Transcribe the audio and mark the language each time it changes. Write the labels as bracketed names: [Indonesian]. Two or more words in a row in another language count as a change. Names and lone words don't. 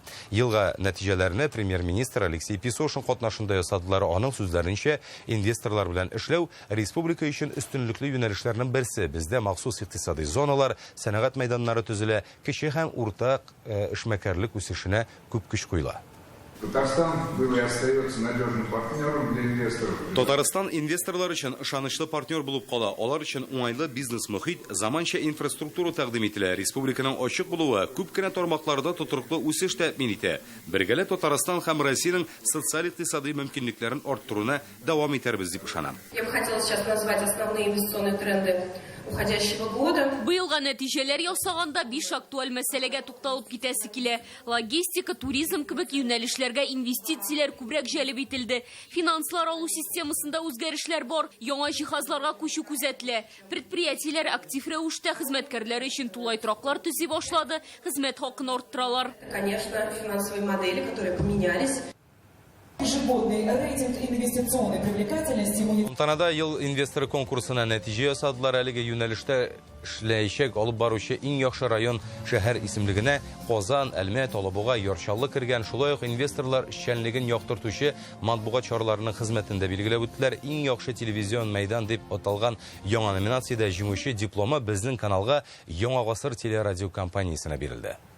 [Tatar] Елга нәтиҗәләрне премьер-министр Алексей Песошин катнашында ясадылар. Аның сүзләренчә, инвесторлар белән эшләү республика өчен өстенлекле юнәлешләрнең берсе. Бездә махсус икътисади зоналар, сәнәгать мәйданнары төзелә, кече һәм уртак эшмәкәрлек үсешенә күп көч куела. [Russian] Татарстан был и остается надежным партнером для инвесторов. [Tatar] Татарстан инвесторлар өчен ышанычлы партнер булып кала. Алар өчен уңайлы бизнес мөхит, заманча инфраструктура тәкъдим ителә. Республиканың ачык булуы күп кенә тармакларда тотырлыклы үсеш тәэмин итә. Бергәләп Татарстан һәм Россиянең социаль-икътисади мөмкинлекләрен арттыруына дәвам итәрбез дип ышанам. [Russian] Я бы хотела сейчас назвать основные инвестиционные тренды уходящего года. [Tatar] Быелга нәтиҗәләр ясаганда 5 актуаль мәсьәләгә тукталып китәсе килә. Логистика, туризм кебек юнәлешләргә инвестицияләр күбрәк җәлеп ителде. Финанслар алу системасында үзгәрешләр бар, яңа җиһазларга күчү күзәтелә. Предприятиеләр актив рәвештә хезмәткәрләр өчен тулай траклар төзи башлады, хезмәт хакын арттыралар. [Russian] Конечно, финансовые модели, которые поменялись. Ежегодный рейтинг инвестиционной привлекательности. [Tatar] Тантанада ел инвесторы конкурсына нәтиҗә ясадылар. Әлеге юнәлештә эшләячәк алып баручы иң яхшы район шәһәр исемлегенә Казан, Әлмәт, Алабуга, Ярчаллы кергән. Шулай ук инвесторлар эшчәнлеген яктыртучы матбугат чараларының хезмәтендә билгеләп үттеләр. Иң яхшы телевизион мәйдан дип аталган яңа номинациядә җиңүче дипломы безнең каналга Яңа гасыр телерадио компаниясенә бирелде.